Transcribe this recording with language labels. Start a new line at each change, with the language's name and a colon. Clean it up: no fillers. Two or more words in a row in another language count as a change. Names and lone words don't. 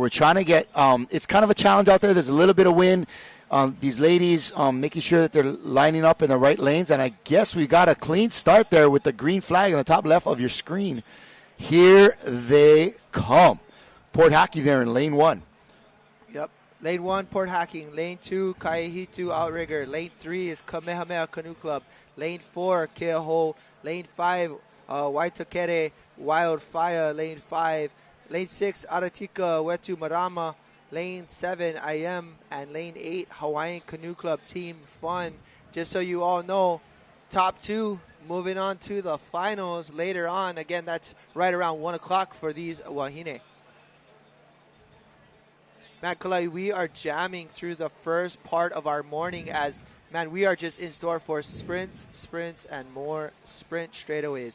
English: We're trying to get it's kind of a challenge out there. There's a little bit of wind. These ladies making sure that they're lining up in the right lanes. And I guess we got a clean start there with the green flag on the top left of your screen. Here they come. Port Hackey there in lane 1. Yep. Lane 1, Port Hacking. Lane 2, Kaihitu Outrigger. Lane 3 is Kamehameha Canoe Club. Lane 4, Keaho. Lane 5, Waitakere Wildfire. Lane 5. Lane 6, Aratika Wetu Marama. Lane 7, IM. And Lane 8, Hawaiian Canoe Club Team Fun. Just so you all know, top 2 moving on to the finals later on. Again, that's right around 1 o'clock for these wahine. Man, Kalai, we are jamming through the first part of our morning as, man, we are just in store for sprints, and more sprint straightaways.